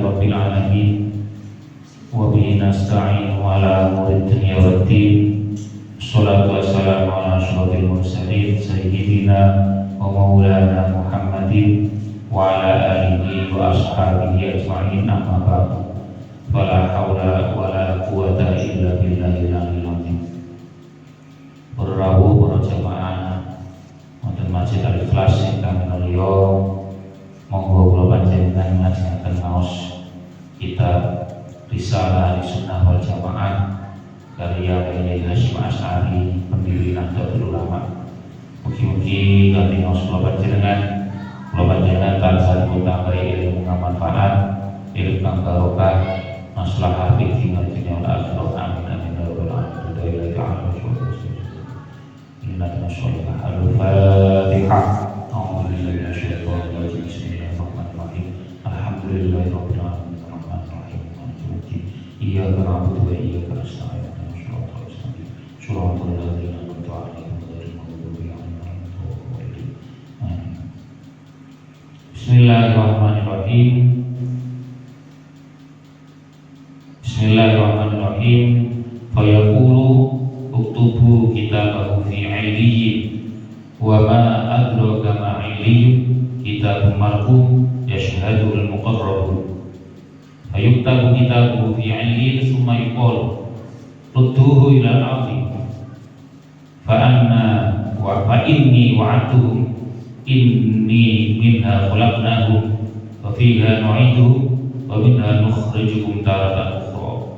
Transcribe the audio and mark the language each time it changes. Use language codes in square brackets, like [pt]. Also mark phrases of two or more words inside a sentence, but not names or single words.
[ar] رب العالمين وبه نستعين على أمور الدنيا والدين. الصلاة والسلام على أشرف المرسلين سيدنا ومولانا محمد وعلى آله وأصحابه أجمعين، أما بعد. فلا حول ولا قوة إلا بالله العلي العظيم. [jv] Berrawuh para jamaah wonten Masjid Al-Ikhlas ingkang mulya, monggo kula panjenengan ngajengaken maos kitab Risalah Ahlussunnah wal Jamaah karya Kyai Hasyim Asy'ari, pendiri Nahdlatul Ulama. Mugi-mugi kanthi maos kula panjenengan tansah tambahi ilmu kang manfaat, ilmu kang barokah, [ar] مصلحة في الدنيا والآخرة. آمين آمين يا رب العالمين. الفاتحة. أعوذ بالله من الشيطان الرجيم. بسم الله الرحمن الرحيم. الحمد لله رب العالمين. الرحمن الرحيم. مالك يوم الدين. إياك نعبد وإياك نستعين. صراط الذين أنعمت عليهم غير المغضوب عليهم ولا الضالين. Amin. بسم الله الرحمن الرحيم. بسم الله الرحمن الرحيم. فيقول اكتبوا كتابه في عليين وما أدراك ما عليين كتاب مرقوم يشهد المقربون. فيكتب كتابه في عليين ثم يقال ردوه إلى الأرض فأنا وفإني وعدتهم إني منها خلقناهم وفيها نعيدهم ومنها نخرجهم تارة أخرى.